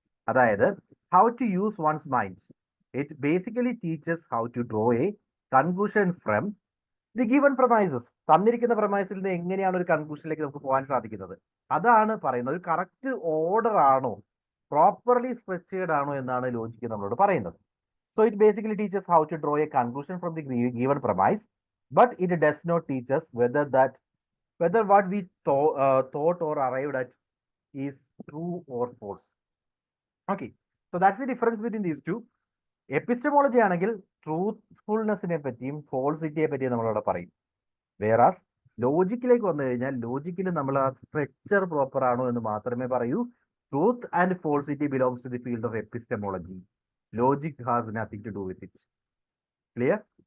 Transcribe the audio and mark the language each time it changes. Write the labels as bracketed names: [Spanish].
[English] അതായത് how to use one's mind. It basically teaches how to draw a conclusion from the given premises. [Malayalam] തന്നിരിക്കുന്ന പ്രമൈസിൽ നിന്ന് എങ്ങനെയാണ് ഒരു കൺക്ലൂഷനിലേക്ക് നമുക്ക് പോകാൻ സാധിക്കുന്നത്, അതാണ് പറയുന്നത്. ഒരു കറക്റ്റ് ഓർഡർ ആണോ, പ്രോപ്പർലി സ്ട്രക്ചേർഡ് ആണോ എന്നാണ് ലോജിക്ക് നമ്മളോട് പറയുന്നത്. [English] So it basically teaches how to draw a conclusion from the given premise, but it does not teach us whether what we thought or arrived at is true or false. Okay, so that's the difference between these two. [Malayalam] Epistemology ആണെങ്കിൽ ട്രൂത്ത്ഫുൾനെസ്സിനെ പറ്റിയും ഫോൾസിറ്റിയെ പറ്റിയും നമ്മളവിടെ പറയും. വേറാസ് ലോജിക്കിലേക്ക് വന്നു കഴിഞ്ഞാൽ ലോജിക്കിൽ നമ്മൾ ആ structure proper ആണോ എന്ന് മാത്രമേ പറയൂ. [English] Truth and falsity belongs to the field of epistemology. Logic has nothing to do with it. Clear?